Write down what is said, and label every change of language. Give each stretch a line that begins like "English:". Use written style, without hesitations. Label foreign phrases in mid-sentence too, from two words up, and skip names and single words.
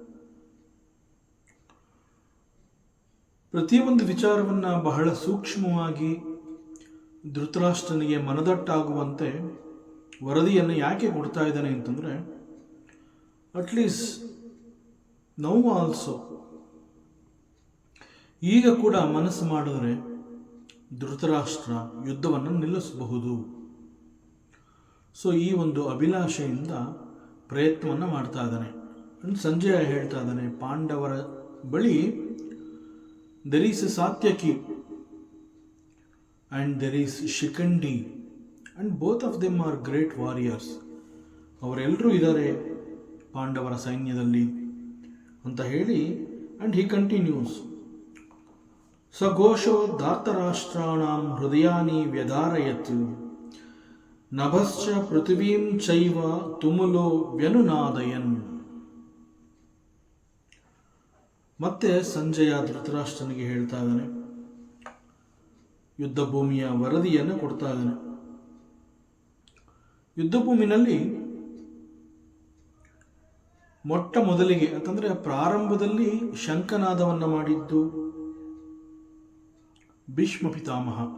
Kannada: ಪ್ರತಿಯೊಂದು ವಿಚಾರವನ್ನು ಬಹಳ ಸೂಕ್ಷ್ಮವಾಗಿ ಧೃತರಾಷ್ಟ್ರನಿಗೆ ಮನದಟ್ಟಾಗುವಂತೆ ವರದಿಯನ್ನು ಯಾಕೆ ಕೊಡ್ತಾ ಇದ್ದಾನೆ ಅಂತಂದರೆ,
English: at least now also
Kannada: ಈಗ ಕೂಡ ಮನಸ್ಸು ಮಾಡಿದ್ರೆ ಧೃತರಾಷ್ಟ್ರ ಯುದ್ಧವನ್ನು ನಿಲ್ಲಿಸಬಹುದು. ಸೊ ಈ ಒಂದು ಅಭಿಲಾಷೆಯಿಂದ ಪ್ರಯತ್ನವನ್ನು ಮಾಡ್ತಾ ಇದ್ದಾನೆ. ಸಂಜಯ ಹೇಳ್ತಾ ಇದ್ದಾನೆ, ಪಾಂಡವರ ಬಳಿ
English: there is Satyaki and there is Shikhandi and both of them are great warriors.
Kannada: ಅವರೆಲ್ಲರೂ ಇದ್ದಾರೆ ಪಾಂಡವರ ಸೈನ್ಯದಲ್ಲಿ ಅಂತ ಹೇಳಿ.
English: and he continues,
Sanskrit: ಸಘೋಷೋ ಧಾರ್ತರಾಷ್ಟ್ರಾಣಾಂ ಹೃದಯಾನಿ ವ್ಯಧಾರಯತ್ ನಭಶ್ಚ ಪೃಥಿವೀಂ ಚೈವ ತುಮುಲೋ ವ್ಯನುನಾದಯನ್.
Kannada: ಮತ್ತೆ ಸಂಜಯ ಧೃತರಾಷ್ಟ್ರನಿಗೆ ಹೇಳ್ತಾ ಇದ್ದಾನೆ, ಯುದ್ಧ ಭೂಮಿಯ ವರದಿಯನ್ನು ಕೊಡ್ತಾ ಇದ್ದಾನೆ. ಯುದ್ಧ ಭೂಮಿನಲ್ಲಿ ಮೊಟ್ಟ ಮೊದಲಿಗೆ ಅಂತಂದರೆ ಪ್ರಾರಂಭದಲ್ಲಿ ಶಂಖನಾದವನ್ನು ಮಾಡಿದ್ದು ಭೀಷ್ಮ ಪಿತಾಮಹ.